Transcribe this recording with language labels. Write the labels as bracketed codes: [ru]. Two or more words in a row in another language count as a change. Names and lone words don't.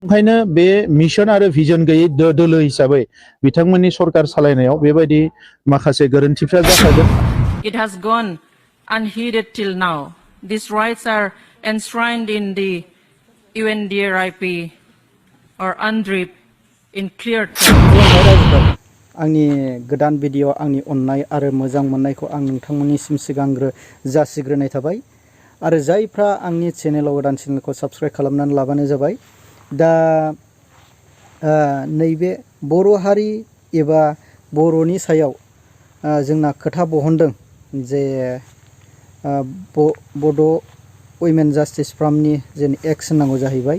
[brx] ओंखायनो बे मिशन आरो भिजन गैयै दोलो हिसाबै बिथांमोननि सरकार सालायनायाव बेबायदि माखासे गोरोन्थिफ्रा जाखागोन। [en] It has gone unheeded till now. These rights are enshrined in the UNDRIP or UNDRIP in clear terms. [brx] आंनि गोदान भिडिअ आंनि अननाय आरो मोजां मोननायखौ आं नोंथांमोननिसिम सिगांग्रो जासिग्रोनाय थाबाय आरो जायफ्रा आंनि चेनेलाव गोदान चेनेलखौ साबस्क्राइब खालामनानै लाबानो जाबाय। दा नैबे बर' हारि एबा बर'नि सायाव जोंना खोथा बहनदों जे बड' वुमेन जास्टिस फ्रामनि जे एक्स होननांगौ जाहैबाय।